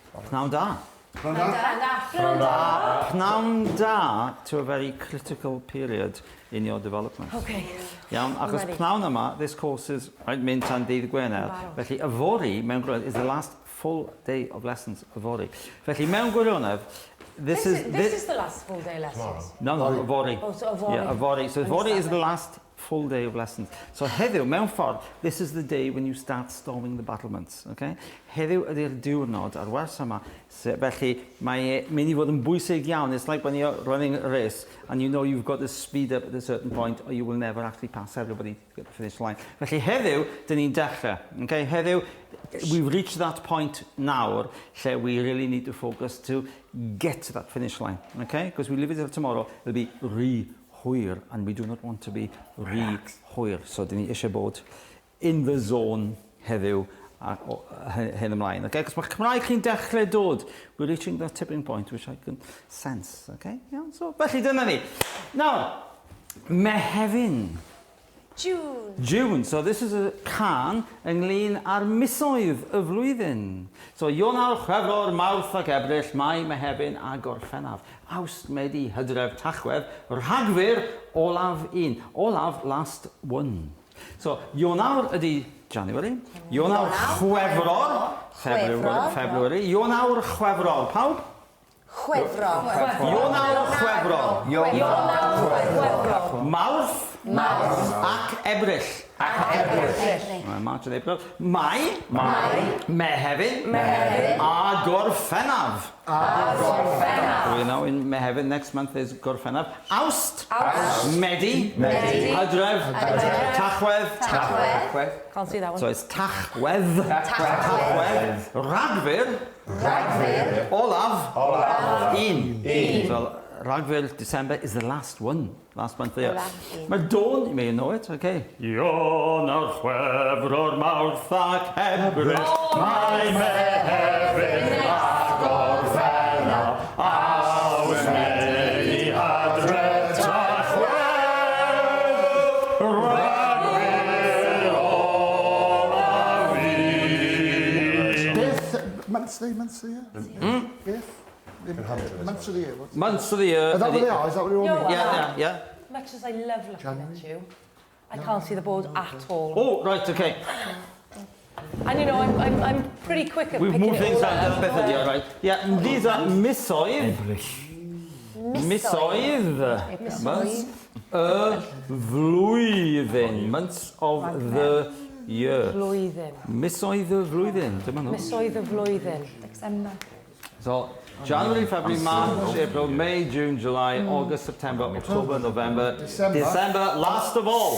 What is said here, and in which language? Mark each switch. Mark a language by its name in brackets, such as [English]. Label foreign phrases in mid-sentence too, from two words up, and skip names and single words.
[Welsh] Pnawn da. Pnawn da [English] to a very critical period in your development. Okay. [Welsh] Iawn, achos pnawn yma, [English] this course is [Welsh] mynd tan dydd Gwener. Felly, yfori mewn gwirionedd [English] is the last full day of lessons, [Welsh] yfori. Felly, mewn gwirionedd, [English] this is the last full day lessons. No, yfori. Oh, so yfori. Yeah, yfori. So yfori is the last full day of lessons. So [Welsh] heddiw, mewn ffordd, [English] this is the day when you start storming the battlements. Okay? [Welsh] Heddiw ydy'r diwrnod ar wers yma. Felly, mae mynd i fod yn bwysig iawn. [English] It's like when you're running a race and you know you've got to speed up at a certain point or you will never actually pass everybody to get the finish line. [Welsh] Felly, heddiw, dyn ni'n dechrau. [English] Okay? Heddiw, we've reached that point now where we really need to focus to get to that finish line. Okay? Because we leave it till tomorrow, it'll be hwyr, and we do not want to be hwyr. [Welsh] So, dyn ni eisiau bod [English] in the zone [Welsh] heddiw hyn ymlaen. Okay? Cos mae Cymraeg chi'n dechrau dod. [English] We're reaching that tipping point, which I can sense. Okay? Yeah, so, [Welsh] felly dyna ni. Now, Mehefin. [English] June. So this is a can [Welsh] ynglyn â'r misoedd y flwyddyn. So Ionawr, Chwefror, Mawrth ac Ebrill, Mai, Mehefin a Gorffennaf. Awst, Medi, Hydref, Tachwedd, Rhagfyr, Olaf 1. Olaf, [English] last one. So [Welsh] Ionawr ydi [English] January. [Welsh] Ionawr, Chwefror, February. Ionawr, Chwefror. Pawb? Chwefror. Ionawr, Chwefror. Mawrth. Ac Ebrill. [English] March and April. [Welsh] Mai. Mehefin. A Gorffennaf. [English] We know in Mehefin next month is Gorffennaf. [Welsh] Awst. Medi. Hydref. Tachwedd. [English] Can't see that one. So it's [Welsh] Tachwedd. Rhagfyr. Olaf. 1. So Rhagfyr, [English] December is the last one. Last month there. Mae Dawn, you may know it, okay. [Welsh] Ionawr, Chwefror, Mawrth ac Ebrill, Mai, Mehefin a Gorffennaf, Awst, Medi, Hydref, Tachwedd, Rhagfyr, Olaf 1. Beth, [English] months of the year? Beth? Months of the year. Months of the year. Is that what they are? Is that what you're all Yeah. Much as I love looking at you, I can't see the board at all. Oh, right, okay. And you know, I'm pretty quick at We've picking moved it things all around up. a bit, yeah, right. Yeah, these are misoedd. Misoedd. [Welsh] Months y flwyddyn. [English] Months of the year. [Welsh] Flwyddyn. Misoedd y flwyddyn. Dyma nhw. Misoedd y flwyddyn. [English] December. So, January, February, March, April, May, June, July, August, September, October, November, December, last of all.